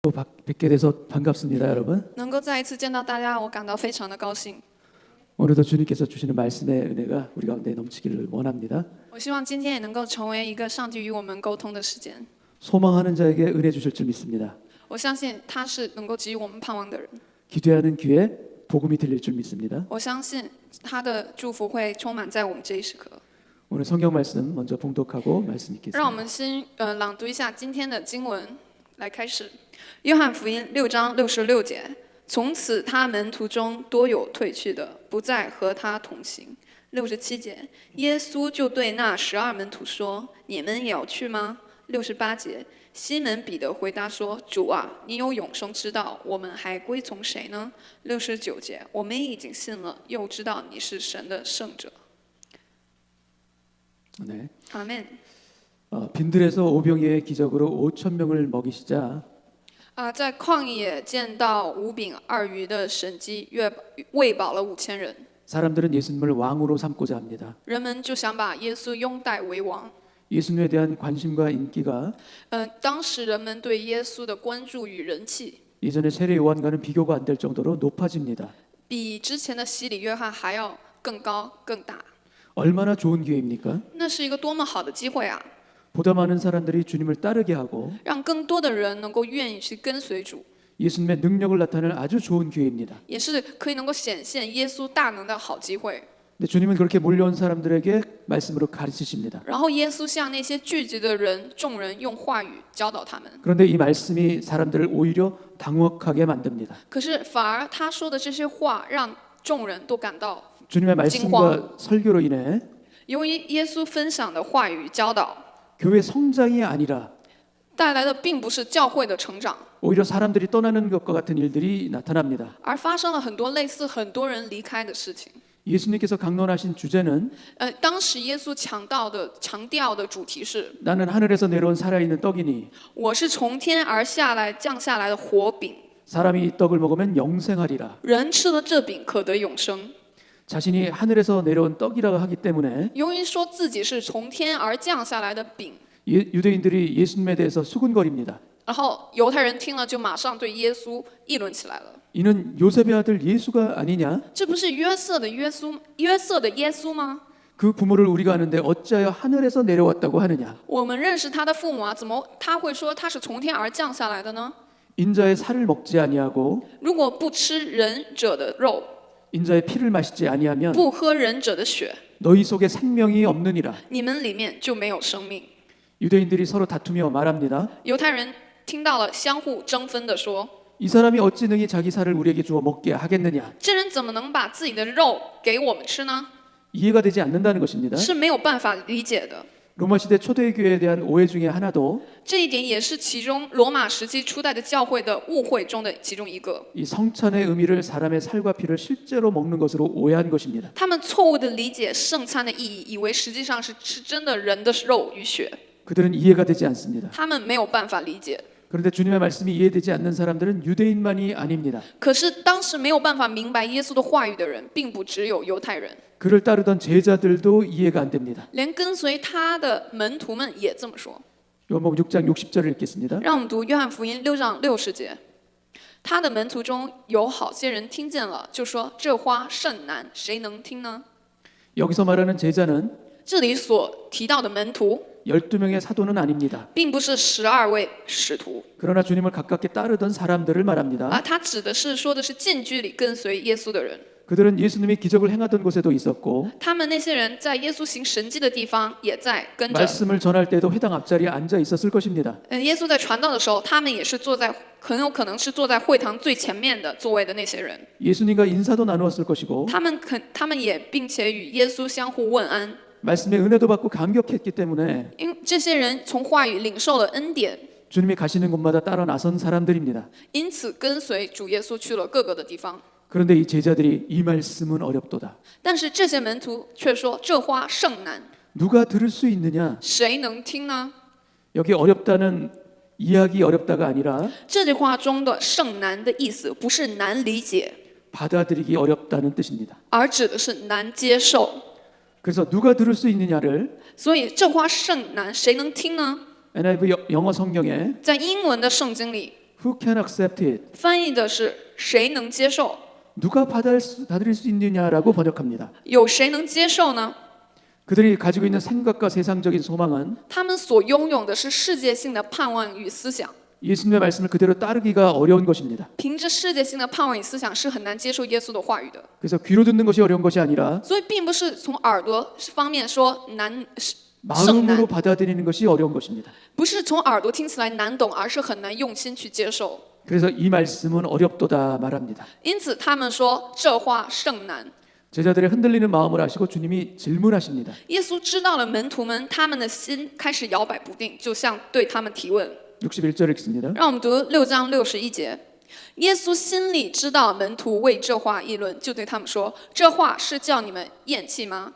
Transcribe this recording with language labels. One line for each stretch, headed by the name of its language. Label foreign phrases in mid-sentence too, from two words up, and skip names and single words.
Korean: 또 뵙게 돼서 반갑습니다, 여러분.
Chinese: 能够再一次见到大家，我感到非常的高兴。
Korean: 오늘도 주님께서 주시는 말씀의 은혜가 우리 가운데 넘치기를 원합니다.
Chinese: 我希望今天也能够成为一个上帝与我们沟通的时间。
Korean: 소망하는 자에게 은혜 주실 줄 믿습니다.
Chinese: 我相信他是能够给予我们盼望的人。
Korean: 기도하는 귀에 복음이 들릴 줄 믿습니다.
Chinese: 我相信他的祝福会充满在我们这一时刻。
Korean: 오늘 성경 말씀 먼저 봉독하고 말씀
Chinese: 让我
Korean: 읽겠습니다.
Chinese: 们先朗读一下今天的经文，来开始。约翰福音6章66节，从此他门徒中多有退去的，不再和他同行。67节，耶稣就对那12门徒说：“你们也要去吗？”68节，西门彼得回答说：“主啊，你有永生之道，我们还归从谁呢？”69节，我们已经信了，又知道你是神的圣者。
Korean: 네.
Chinese: 阿门。
Korean: 빈들에서 오병이어의 기적으로 5천 명을 먹이시자
Chinese: 在旷野见到5饼2鱼的神迹，喂饱了5000人。
Korean: 사람들은 예수님을 왕으로 삼고자 합니다.
Chinese: 人们就想把耶稣拥戴为王。
Korean: 예수님에 대한 관심과 인기가
Chinese: 当时人们对耶稣的关注与人气，
Korean: 예전의 세례 요한과는 비교가 안 될 정도로 높아집니다.
Chinese: 比之前的洗礼约翰还要更高更大。
Korean: 얼마나 좋은 기회입니까?
Chinese: 那是一个多么好的机会啊！
Korean: 보다 많은 사람들이 주님을 따르게 하고
Chinese: 让更多的人能够愿意去跟随主，
Korean: 예수님의 능력을 나타낼 아주 좋은 기회입니다.
Chinese: 也是可以能够显现耶稣大能的好机会。
Korean: 근데 주님은 그렇게 몰려온 사람들에게 말씀으로 가르치십니다.
Chinese: 然后耶稣向那些聚集的人、众人用话语教导他们。
Korean: 그런데 이 말씀이 사람들을 오히려 당혹하게 만듭니다.
Chinese: 可是反而他说的这些话，让众人都感到
Korean: 주님의 말씀과 설교로 인해
Chinese: 由于耶稣分享的话语教导，
Korean: 교회 성장이 아니라
Chinese: 带来的并不是教会的成长，
Korean: 오히려 사람들이 떠나는 것과 같은 일들이 나타납니다.
Chinese: 而发生了很多类似很多人离开的事情。
Korean: 예수님께서 강론하신 주제는
Chinese: 当时耶稣强调的主题是：
Korean: 나는 하늘에서 내려온 살아있는 떡이니
Chinese: 我是从天而下来降下来的活饼，
Korean: 사람이 이 떡을 먹으면 영생하리라.
Chinese: 人吃了这饼可得永生。
Korean: 자신이 하늘에서 내려온 떡이라고 하기 때문에
Chinese: 由于说自己是从天而降下来的饼，
Korean: 유대인들이 예수님에 대해서 수군거립니다.
Chinese: 然后犹太人听了就马上对耶稣议论起来了。
Korean: 이는 요셉의 아들 예수가 아니냐?
Chinese: 这不是约瑟的耶稣吗？
Korean: 그 부모를 우리가 아는데 어찌하여 하늘에서 내려왔다고 하느냐?
Chinese: 我们认识他的父母啊，怎么他会说他是从天而降下来的呢？
Korean: 인자의 살을 먹지 아니하고
Chinese: 如果不吃人者的肉，
Korean: 인자의 피를 마시지 아니하면
Chinese: 不喝人者的血，
Korean: 너희 속에 생명이 없느니라.
Chinese: 你们里面就没有生命。
Korean: 유대인들이 서로 다투며 말합니다.
Chinese: 犹太人听到了，相互争分的说：
Korean: 이 사람이 어찌 능히 자기 살을 우리에게 주어 먹게 하겠느냐?
Chinese: 这人怎么能把自己的肉给我们吃呢？
Korean: 이해가 되지 않는다는 것입니다.
Chinese: 是没有办法理解的。
Korean: 로마 시대 초대 교회에 대한 오해 중에 하나도
Chinese: 这一点也是其中罗马时期初代的教会的误会中的其中一个。
Korean: 이 성찬의 의미를 사람의 살과 피를 실제로 먹는 것으로 오해한 것입니다.
Chinese: 他们错误的理解圣餐的意义，以为实际上是吃真的人的肉与血。
Korean: 그들은 이해가 되지 않습니다.
Chinese: 他们没有办法理解。
Korean: 그런데 주님의 말씀이 이해되지 않는 사람들은 유대인만이 아닙니다.
Chinese: 可是当时没有办法明白耶稣的话语的人，并不只有犹太人，
Korean: 그를 따르던 제자들도 이해가 안 됩니다.
Chinese: 连跟随他的门徒们也这么说。
Korean: 요한복음 6장 60절을 읽겠습니다.
Chinese: 让我们读约翰福音6章60节。他的门徒中有好些人听见了，就说：“这话甚难，谁能听呢？”
Korean: 여기서 말하는 제자는
Chinese: 这里所提到的门徒，
Korean: 12명의 사도는 아닙니다.
Chinese: 并不是12位使徒，
Korean: 그러나 주님을 가깝게 따르던 사람들을 말합니다.
Chinese: 他指的是说的是近距离跟随耶稣的人。
Korean: 그들은 예수님이 기적을 행하던 곳에도 있었고
Chinese: 他们那些人在耶稣行神迹的地方也在跟着。
Korean: 말씀을 전할 때도 회당 앞자리에 앉아 있었을 것입니다.
Chinese: 耶稣在传道的时候，他们也是坐在很有可能是坐在会堂最前面的座位的那些人。
Korean: 예수님과 인사도 나누었을 것이고
Chinese: 他们也并且与耶稣相互问安。
Korean: 말씀의 은혜도 받고 감격했기 때문에
Chinese: 因为这些人从话语领受了恩典，
Korean: 주님이 가시는 곳마다 따라 나선 사람들입니다.
Chinese: 因此跟随主耶稣去了各个的地方。
Korean: 그런데 이 제자들이 이 말씀은 어렵도다.
Chinese: 但是这些门徒却说：“这话甚难，
Korean: 누가 들을 수 있느냐?
Chinese: 谁能听呢？”
Korean: 여기 어렵다는 이해하기 어렵다가 아니라
Chinese: 这句话中的甚难的意思不是难理解，
Korean: 받아들이기 어렵다는 뜻입니다.
Chinese: 而指的是难接受。
Korean: 그래서 누가 들을 수 있느냐를
Chinese: 所以这话甚难，谁能听呢？
Korean: NIV 영어 성경에
Chinese: 在英文的圣经里，
English: Who can accept it?
Chinese: 翻译的是谁能接受？
Korean: 누가 받아들일 수 있느냐라고 번역합니다.
Chinese: 有谁能接受呢？
Korean: 그들이 가지고 있는 생각과 세상적인 소망은
Chinese: 他们所拥有的是世界性的盼望与思想，
Korean: 예수님의 말씀을 그대로 따르기가 어려운 것입니다.
Chinese: 凭着世界性的盼望与思想是很难接受耶稣的话语的。
Korean: 그래서 귀로 듣는 것이 어려운 것이 아니라
Chinese: 所以并不是从耳朵方面说难胜
Korean: 마음으로
Chinese: 难，
Korean: 받아들이는 것이 어려운 것입니다.
Chinese: 不是从耳朵听起来难懂，而是很难用心去接受。
Korean: 그래서 이 말씀은 어렵도다 말합니다.
Chinese: 因此他们说这话甚难。
Korean: 제자들의 흔들리는 마음을 아시고 주님이 질문하십니다.
Chinese: 耶稣知道了门徒们他们的心开始摇摆不定，就像对他们提问。
Korean: 61절 읽습니다.
Chinese: 让我们读6章61节。耶稣心里知道门徒为这话议论，就对他们说：“这话是叫你们厌弃吗？”